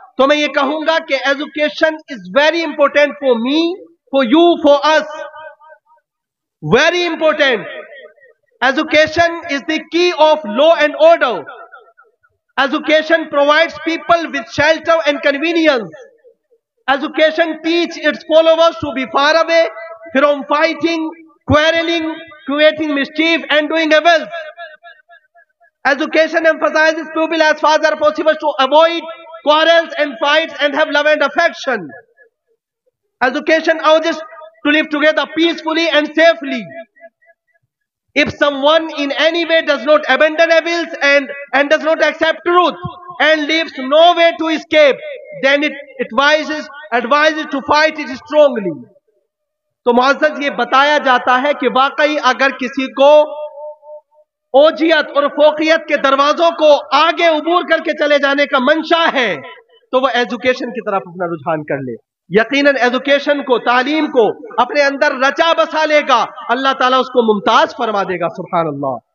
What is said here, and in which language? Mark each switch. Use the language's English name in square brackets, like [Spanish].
[Hindi] तो मैं ये कहूंगा कि [English] Education is very important for me, for you, for us, very important. Education is the key of law and order. Education provides people with shelter and convenience. Education teach its followers to be far away from fighting, quarreling, creating mischief and doing evils. Education emphasizes people as far as possible to avoid quarrels and fights and have love and affection. Education urges to live together peacefully and safely. If someone in any way does not abandon evils and does not accept truth and leaves no way to escape, then it advises to fight it strongly. [Hindi] तो मुअज़्ज़ज़ ये बताया जाता है कि वाकई अगर किसी को ओजियत और फोकियत के दरवाजों को आगे उबूर करके चले जाने का मंशा है तो वो एजुकेशन की तरफ अपना रुझान कर ले। यकीनन एजुकेशन को, तालीम को अपने अंदर रचा बसा लेगा, अल्लाह ताला उसको मुमताज फरमा देगा। सुभान अल्लाह।